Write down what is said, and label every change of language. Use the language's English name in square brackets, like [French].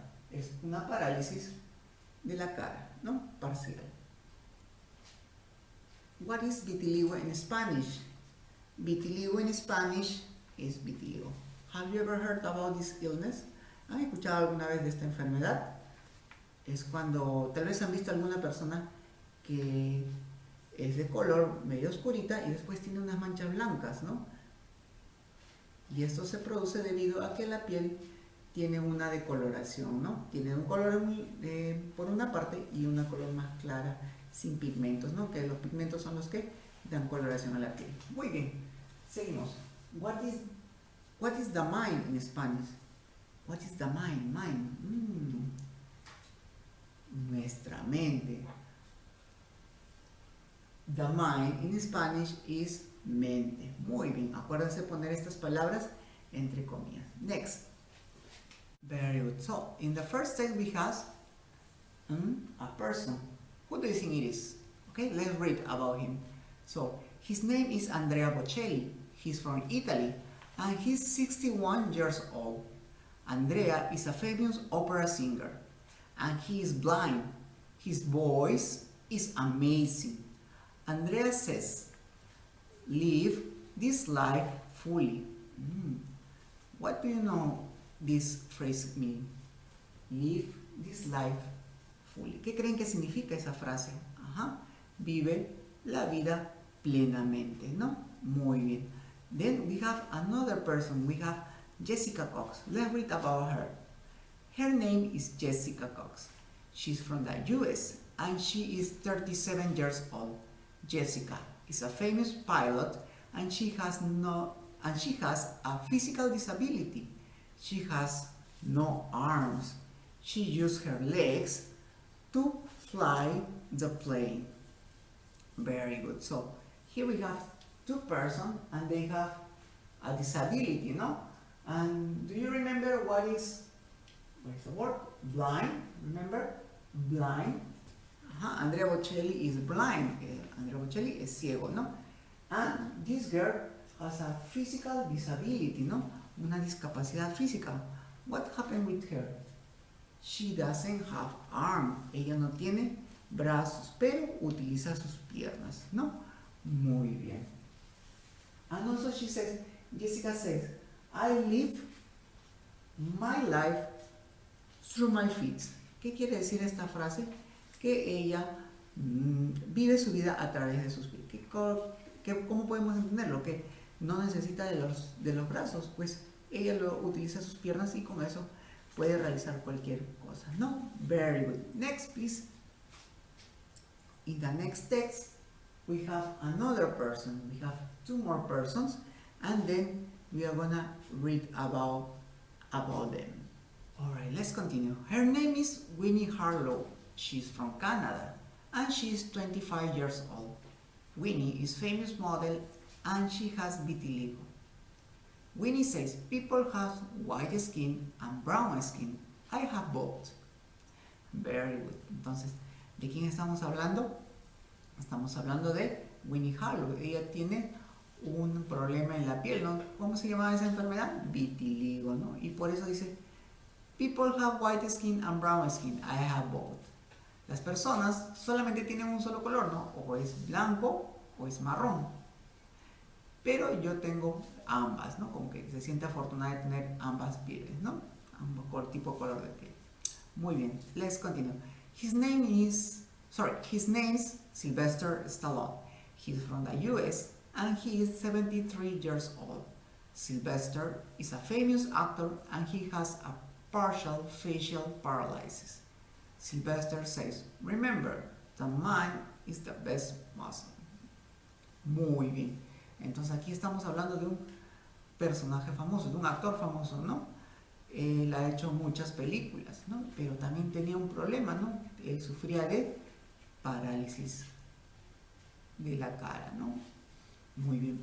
[Spanish] Es una parálisis de la cara, ¿no? Parcial. [English] What is vitiligo in Spanish? Vitiligo in Spanish is vitiligo. Have you ever heard about this illness? [Spanish] ¿Han escuchado alguna vez de esta enfermedad? Es cuando tal vez han visto a alguna persona que es de color medio oscurita y después tiene unas manchas blancas, ¿no? Y esto se produce debido a que la piel tiene una decoloración, ¿no? Tiene un color por una parte y una color más clara, sin pigmentos, ¿no? Que los pigmentos son los que dan coloración a la piel. Muy bien, seguimos. [English] What is the mind in Spanish? What is the mind? [Spanish] Mind. Nuestra mente. [English] The mind in Spanish is mente. [Spanish] Muy bien, acuérdense poner estas palabras entre comillas. [English] Next. Very good. So, in the first stage we have a person. Who do you think it is? Okay, let's read about him. So, his name is Andrea Bocelli. He's from Italy and he's 61 years old. Andrea is a famous opera singer and he is blind. His voice is amazing. Andrea says, live this life fully. What do you know this phrase mean? Live this life fully. [Spanish] ¿Qué creen que significa esa frase? Vive la vida plenamente, ¿no? Muy bien. [English] Then we have another person. We have Jessica Cox. Let's read about her. Her name is Jessica Cox. She's from the US and she is 37 years old. Jessica is a famous pilot and she has a physical disability. She has no arms. She uses her legs to fly the plane. Very good. So here we have two persons and they have a disability, no? And do you remember what is the word? Blind. Remember? Blind. Andrea Bocelli is blind. [Spanish] Andrea Bocelli es ciego, no? [English] And this girl has a physical disability, no? [Spanish] Una discapacidad física. [English] What happened with her? She doesn't have arms. [Spanish] Ella no tiene brazos, pero utiliza sus piernas, ¿no? Muy bien. [English] And also Jessica says, I live my life through my feet. [Spanish] ¿Qué quiere decir esta frase? Que ella vive su vida a través de sus pies. ¿Cómo podemos entenderlo? Que no necesita de los brazos, pues ella utiliza sus piernas y con eso puede realizar cualquier cosa, ¿no? [English] Very good. Next, please. In the next text, we have another person. We have two more persons, and then we are gonna read about them. All right, let's continue. Her name is Winnie Harlow. She's from Canada, and she's 25 years old. Winnie is a famous model, and she has vitiligo. Winnie says, people have white skin and brown skin. I have both. Very good. [Spanish] Entonces, ¿de quién estamos hablando? Estamos hablando de Winnie Harlow. Ella tiene un problema en la piel, ¿no? ¿Cómo se llama esa enfermedad? Vitiligo, ¿no? Y por eso dice, [English] people have white skin and brown skin. I have both. [Spanish] Las personas solamente tienen un solo color, ¿no? O es blanco o es marrón. Pero yo tengo ambas, ¿no? Como que se siente afortunada de tener ambas pieles, ¿no? Ambos tipo color de piel. Muy bien, [English] let's continue. His name's Sylvester Stallone. He's from the US and he is 73 years old. Sylvester is a famous actor and he has a partial facial paralysis. Sylvester says, remember, the mind is the best muscle. [Spanish] Muy bien. Entonces aquí estamos hablando de un personaje famoso, de un actor famoso, ¿no? Él ha hecho muchas películas, ¿no? Pero también tenía un problema, ¿no? Él sufría de parálisis de la cara, ¿no? Muy bien.